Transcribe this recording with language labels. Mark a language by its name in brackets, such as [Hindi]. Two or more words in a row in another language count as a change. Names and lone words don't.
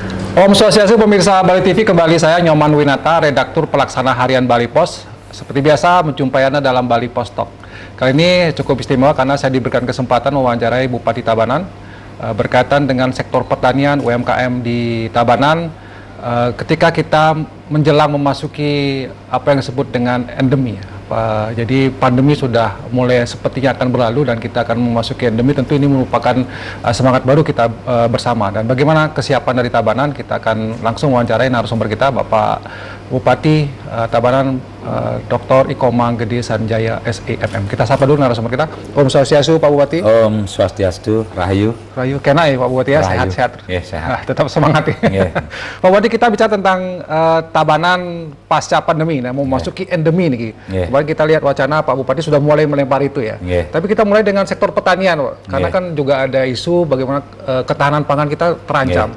[Sanskrit] Om Swastiastu, [Indonesian] pemirsa Bali TV, kembali saya Nyoman Winata, redaktur pelaksana harian Bali Pos. Seperti biasa, menjumpai Anda dalam Bali Pos Talk. Kali ini cukup istimewa karena saya diberikan kesempatan mewawancarai Bupati Tabanan berkaitan dengan sektor pertanian UMKM di Tabanan ketika kita menjelang memasuki apa yang disebut dengan endemi. Jadi pandemi sudah mulai sepertinya akan berlalu dan kita akan memasuki endemi. Tentu ini merupakan semangat baru kita bersama. Dan bagaimana kesiapan dari Tabanan, kita akan langsung wawancarai narasumber kita, Bapak Bupati Tabanan, Dr. Iko Manggede Sanjaya SEMM. Kita sapa dulu narasumber kita. [Sanskrit] Om Swastiastu, [Indonesian] Pak Bupati. [Sanskrit] Om Swastiastu, [Indonesian] Rahayu. Rahayu, kena ya Pak Bupati ya, sehat-sehat. Ya, sehat. Nah, tetap semangat ya. Yeah. Pak Bupati, kita bicara tentang Tabanan pasca pandemi, nah, mau memasuki endemi nih. Yeah. Kemarin kita lihat wacana Pak Bupati sudah mulai melempar itu ya. Yeah. Tapi kita mulai dengan sektor pertanian, Pak. Karena kan juga ada isu bagaimana ketahanan pangan kita terancam.